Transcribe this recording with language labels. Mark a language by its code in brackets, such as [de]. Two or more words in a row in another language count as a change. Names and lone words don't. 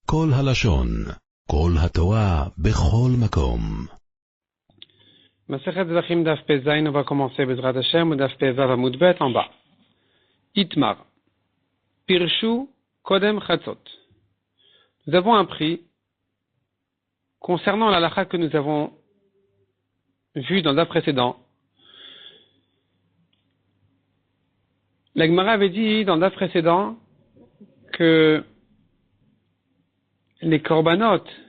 [he] כל הלשון, כל התורה, בכל מקום. מסכת זבחים דף פי זין, [fr] on va commencer [he] בעזרת השם, דף פי וו עמוד בית [fr] en bas. [he] איתמר פירשו קודם חצות. [fr] Nous avons appris, concernant la halakha que nous avons vue dans le Daf précédent, la Gemara avait dit dans le Daf précédent que les korbanot